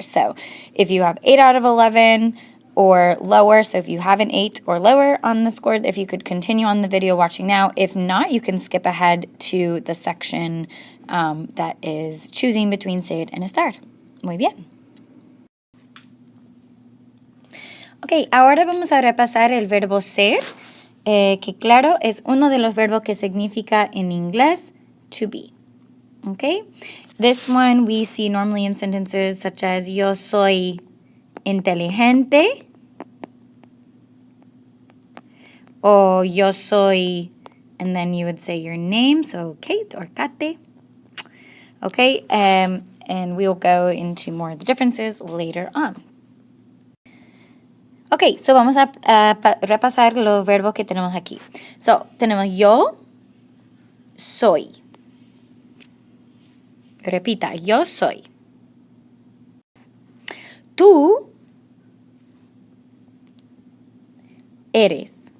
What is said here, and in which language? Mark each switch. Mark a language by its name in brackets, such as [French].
[English] So if you have 8 out of 11 or lower, so if you have an 8 or lower on the score, if you could continue on the video watching now. If not, you can skip ahead to the section that is choosing between ser and estar. [Spanish] Muy bien. Ok, ahora vamos a repasar el verbo ser, que claro, es uno de los verbos que significa en inglés [English] to be. Okay, this one we see normally in sentences such as [Spanish] yo soy inteligente [English] or [Spanish] yo soy, [English] and then you would say your name, so Kate or Kate. Okay, and we'll go into more of the differences later on. [Spanish] Okay, so vamos a repasar los verbos que tenemos aquí. So, tenemos yo soy. Repita, yo soy. Tú eres.